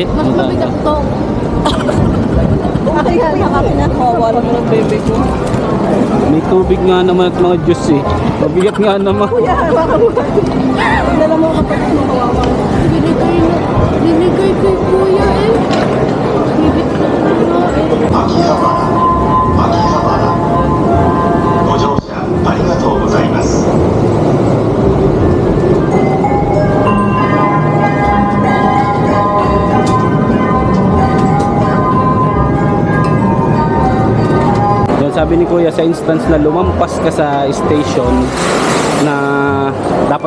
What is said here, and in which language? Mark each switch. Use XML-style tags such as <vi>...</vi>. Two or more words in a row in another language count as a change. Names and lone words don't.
<tl>Mas mabigat to. Akin na. Wala mo ng bebe ko. May tubig nga naman at mga juice eh. Mabigat nga naman. Kuya, baka mo. Dala mo kapag kawawa. Binigay kay kuya eh. Bibit na eh.</tl> <ja>ご乗車ありがとうございます。</ja> <tl>Sabi ni Kuya sa instance na lumampas ka sa station na dapat</tl>